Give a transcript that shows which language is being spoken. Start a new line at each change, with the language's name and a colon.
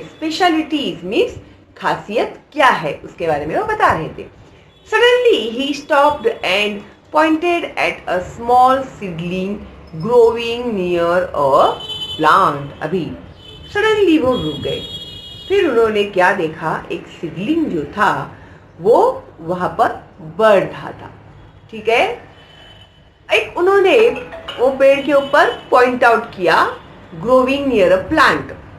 Hindi: Specialities means खासियत क्या है, उसके बारे में वो बता रहे थे।
English: Suddenly ही stopped and pointed at a small seedling growing near a plant.
Hindi: अभी सडनली वो रुक गए। फिर उन्होंने क्या देखा, एक सीडलिंग जो था वो वहां पर बढ़ रहा था। ठीक है, एक उन्होंने वो पेड़ के ऊपर पॉइंट आउट किया,
English: Growing near a plant.